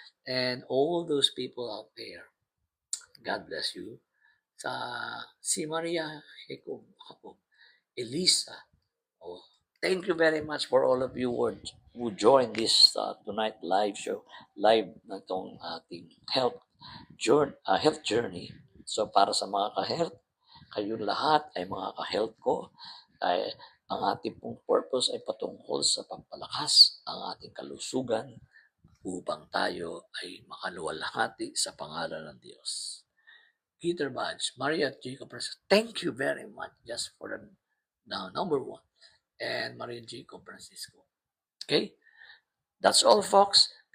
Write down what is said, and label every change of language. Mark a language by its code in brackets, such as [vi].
[en] And all those people out there. God bless you. [tl] Sa si Maria Jacob, Elisa, oh, thank you very much for all of you who joined this tonight live show, live na itong ating health journey. So para sa mga ka-health, kayong lahat ay mga ka-health ko, ay ang ating pong purpose ay patungkol sa pagpalakas ang ating kalusugan upang tayo ay makaluwalhati sa pangalan ng Diyos. [en] Peter Badge, Maria Jacob, thank you very much just for the number one. And Maria Jacob Francisco. Okay, that's all, folks.